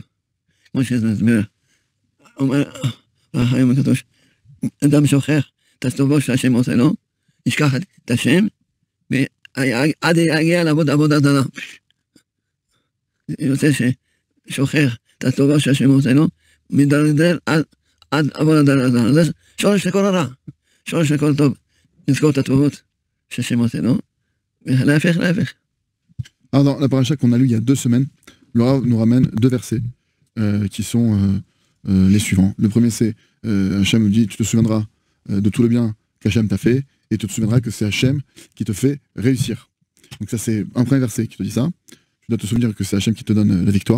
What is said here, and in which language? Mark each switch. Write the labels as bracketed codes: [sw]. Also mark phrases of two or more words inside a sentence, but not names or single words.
[he] כמו שזה מסביר, אומר החיים הקדוש, אדם שוכח את הטובות שהשם עושה לו, ישכח את השם, ועד יגיע לעבוד עבודה זרה. יוצא ששוכח את הטובות שהשם עושה לו, מדרדר עד עבודה זרה. זה שורש לכל הרע, שורש לכל טוב, לזכור את הטובות שהשם עושה לו, ולהפך. [fr] Alors, dans la paracha qu'on a lu il y a 2 semaines, le Rav nous ramène 2 versets qui sont les suivants. Le premier, c'est Hachem nous dit, tu te souviendras de tout le bien qu'Hachem t'a fait, et tu te souviendras que c'est Hachem qui te fait réussir. Donc ça, c'est un premier verset qui te dit ça. Tu dois te souvenir que c'est Hachem qui te donne la victoire.